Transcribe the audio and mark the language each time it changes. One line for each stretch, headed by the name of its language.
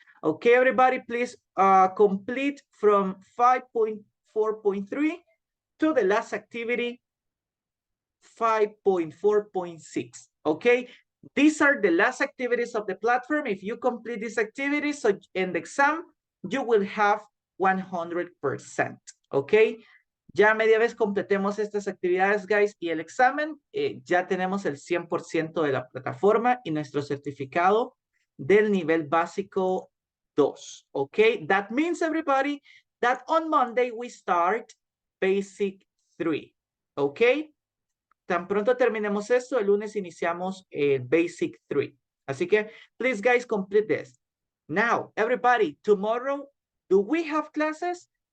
English: Okay, everybody, please complete from 5.4.3 to the last activity, 5.4.6. Okay, these are the last activities of the platform. If you complete these activities, so in the exam, you will have 100%. Okay.
Spanish: Ya media vez completemos estas actividades, guys, y el examen, ya tenemos el 100% de la plataforma y nuestro certificado del nivel básico 2.
English: Okay, that means, everybody, that on Monday we start basic 3.
Spanish: Okay, tan pronto terminemos esto, el lunes iniciamos basic 3. Así que,
English: please, guys, complete this. Now, everybody, tomorrow, do we have classes?